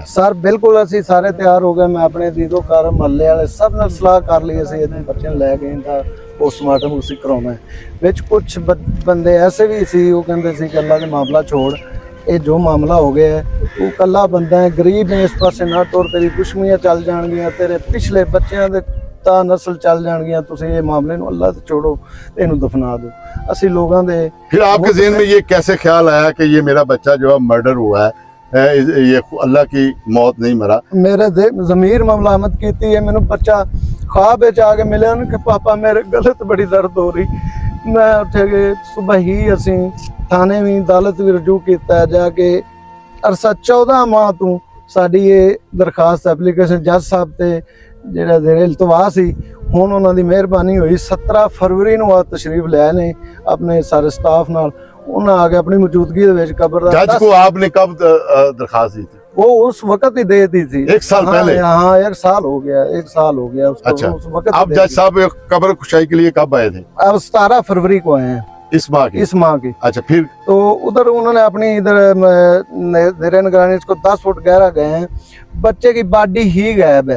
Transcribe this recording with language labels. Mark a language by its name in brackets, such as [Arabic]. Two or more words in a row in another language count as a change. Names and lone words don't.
[Punjabi] سر بالکل اسی سارے تیار ہو گئے، میں اپنے دیدو کار محلے والے سب نے صلاح کر لی، اسی اتنے بچے لے گئے تھا پوسٹ مارٹم اسی کرانا ہے۔ وچ کچھ بندے ایسے بھی سی، وہ کہتے سی کہ اللہ نے معاملہ چھوڑ، یہ جو معاملہ ہو گیا ہے وہ کلا بندہ ہے، غریب ہے، اس پاسے نہ طور تیری دشمنیاں چل جان گیاں، تیرے پچھلے بچیاں دے تا نسل چل جان گیاں، تسی یہ معاملے نو اللہ سے چھوڑو، اینو دفنا دو۔ اسی لوگاں دے [Urdu] پھر آپ کے ذہن میں یہ کیسے خیال آیا کہ یہ میرا بچہ جو ہے مرڈر ہوا ہے، یہ اللہ کی موت نہیں مرا؟ [Punjabi] میرے ضمیر ملامت کیتی ہے، مینوں بچہ خواب وچ آ کے ملیا کہ پاپا میرے گلے تے بڑی درد ہو رہی۔ میں اٹھے گئے صبح ہی، اسی تھانے بھی عدالت بھی رجوع کیتا ہے جا کے۔ عرصہ 14 ماہ تو ساڈی یہ درخواست اپلیکیشن جج صاحب تے جڑا زیر التوا سی، ہن انہاں دی مہربانی ہوئی 17 فروری نو تشریف لے آئے نے اپنے سارے سٹاف نال، انہاں آ کے اپنی موجودگی دے وچ قبر دا [Urdu] جج کو آپ نے کب درخواست دی تھی؟ وہ اس وقت ہی دے دی تھی، 1 سال پہلے؟ ہاں 1 سال ہو گیا، 1 سال ہو گیا اس کو۔ اچھا اس وقت اب جج صاحب قبر کشائی کے لیے کب آئے تھے؟ اب 17 فروری کو آئے ہیں، اس ماہ کی؟ اس ماہ کی۔ اچھا پھر تو ادھر انہوں نے اپنی ادھر زیر نگرانی اس کو 10 فٹ گہرا گئے ہیں، بچے کی باڈی ہی غائب ہے۔